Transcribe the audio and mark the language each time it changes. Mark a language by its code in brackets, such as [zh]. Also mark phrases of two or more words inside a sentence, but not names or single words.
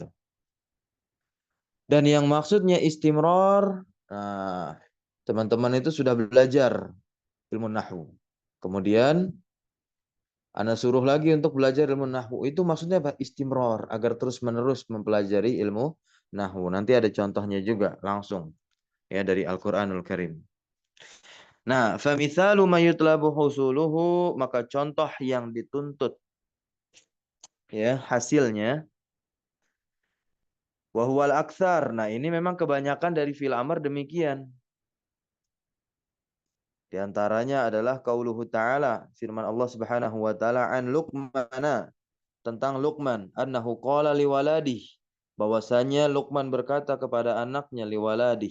[id] Dan yang maksudnya istimror, nah, teman-teman itu sudah belajar ilmu nahwu. Kemudian Anda suruh lagi untuk belajar ilmu nahwu. Itu maksudnya apa? Istimror, agar terus-menerus mempelajari ilmu nahwu. Nanti ada contohnya juga langsung ya dari Al-Qur'anul Karim. Nah, [ar] فمثال ما يطلب حصوله, [id] maka contoh yang dituntut ya hasilnya [ar] وهو الأكثر. [id] Nah, ini memang kebanyakan dari [ar] فعل الأمر [id] demikian. Di antaranya adalah [ar] قوله تعالى, [id] firman Allah [ar] سبحانه وتعالى عن لقمان, [id] tentang Luqman, [ar] أنه قال لولده, [id] bahwasanya Luqman berkata kepada anaknya liwaladih.